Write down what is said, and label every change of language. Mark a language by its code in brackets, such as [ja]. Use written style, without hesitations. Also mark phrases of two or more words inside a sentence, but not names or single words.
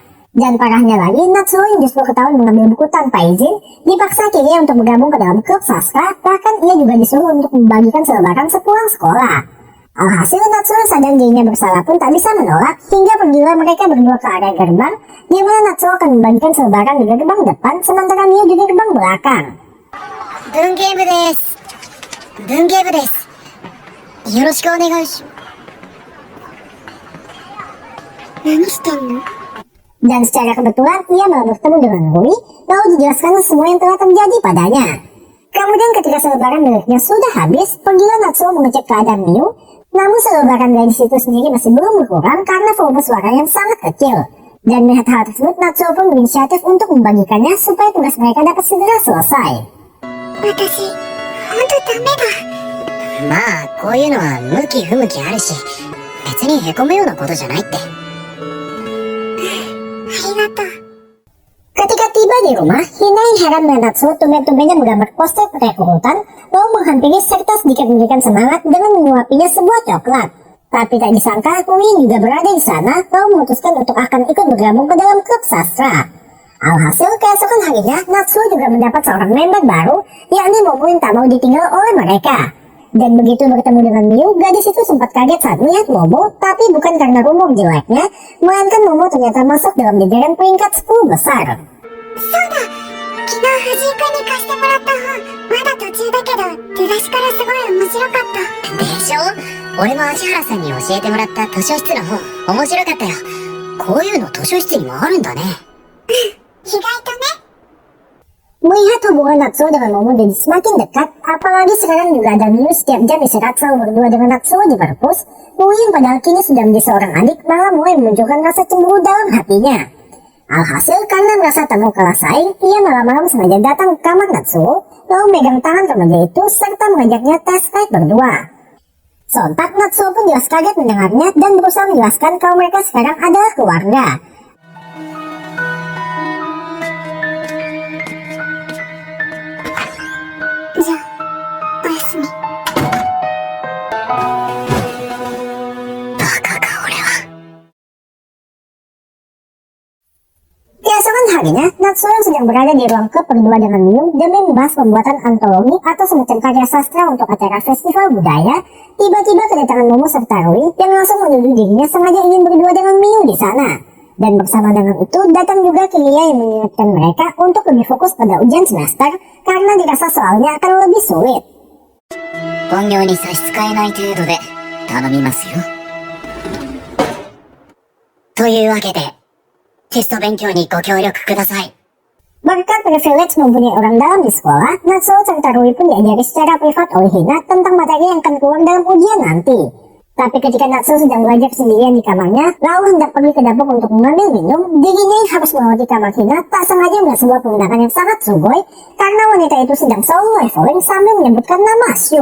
[id] Dan parahnya lagi, Natsuo yang justru ketahuan mengambil buku tanpa izin, dipaksa Kiria untuk bergabung ke dalam klub sastra, bahkan ia juga disuruh untuk membagikan selebaran sepulang sekolah. Alhasil Natsuo sadar dirinya bersalah pun tak bisa menolak, hingga pergilah mereka berdua ke area gerbang, di mana Natsuo akan membagikan selebaran di gerbang depan, sementara Miu di gerbang belakang. [ja] 文芸部です。文芸部です。よろしくお願いします。何してんの？ [id] Dan secara kebetulan ia malah bertemu dengan Rui, lalu dijelaskan semua yang telah terjadi padanya. Kemudian ketika selebaran miliknya sudah habis, pergilah Natsuo mengecek keadaan Miu, namun selebaran dari situ sendiri masih belum berkurang karena volume suara yang sangat kecil. Dan melihat hal tersebut, Natsuo pun berinisiatif untuk membagikannya supaya tugas mereka dapat segera selesai. [ja] 私、ほんとダメだ。まあ、こういうのは向き不向きあるし、別に凹むようなことじゃないって。りがとう。 [id] Ketika tiba di rumah, Hina yang heran melihat Natsuo tumben-tumbennya menggambar poster pakai urutan, lalu menghampiri serta sedikit memberikan semangat dengan menyuapinya sebuah coklat. Tapi tak disangka, Kui juga berada di sana, lalu memutuskan untuk akan ikut bergabung ke dalam klub sastra. Alhasil, keesokan harinya, Natsuo juga mendapat seorang member baru, yakni Momo yang tak mau ditinggal oleh mereka. Dan begitu bertemu dengan Miu, gadis itu sempat kaget saat melihat Momo, tapi bukan karena rumor jeleknya, melainkan Momo ternyata masuk dalam jajaran peringkat 10 besar. [ja] そうだ、昨日藤井君に貸してもらった本、まだ途中だけど、出だしからすごい面白かった。でしょ？俺も芦原さんに教えてもらった図書室の本、面白かったよ。こういうの図書室にもあるんだね。意外とね。 [id] Melihat hubungan Natsuo dengan Momo jadi semakin dekat, apalagi sekarang juga ada Miu setiap jam istirahat selalu berdua dengan Natsuo di perpus, Mui yang padahal kini sudah menjadi seorang adik malah mulai menunjukkan rasa cemburu dalam hatinya. Alhasil karena merasa tak mau kalah saing, ia malam-malam sengaja datang ke kamar Natsuo, lalu megang tangan remaja itu serta mengajaknya tes fight berdua. Sontak Natsuo pun jelas kaget mendengarnya dan berusaha menjelaskan kalau mereka sekarang adalah keluarga. [ja] じゃあ、おやすみ。バカか俺は。 [id] Keesokan harinya, Natsuo yang sedang berada di ruang klub berdua dengan Miu demi membahas pembuatan antologi atau semacam karya sastra untuk acara festival budaya, tiba-tiba kedatangan Momo serta Rui yang langsung menuduh dirinya sengaja ingin berdua dengan Miu di sana. Dan bersama dengan itu datang juga Kilia yang mengingatkan mereka untuk lebih fokus pada ujian semester karena dirasa soalnya akan lebih sulit. [ja] 本業に差し支えない程度で頼みますよ。というわけで、テスト勉強にご協力ください。 [id] Berkat privilege mempunyai orang dalam di sekolah, Natsuo serta Rui pun diajari secara privat oleh Hina tentang materi yang akan keluar dalam ujian nanti. Tapi ketika Natsuo sedang belajar sendirian di kamarnya, lalu hendak pergi ke dapur untuk mengambil minum, dirinya yang harus melewati kamar Hina tak sengaja melihat sebuah penginapan yang sangat sugoi karena wanita itu sedang [en] solo leveling [id] sambil menyebutkan nama Shu.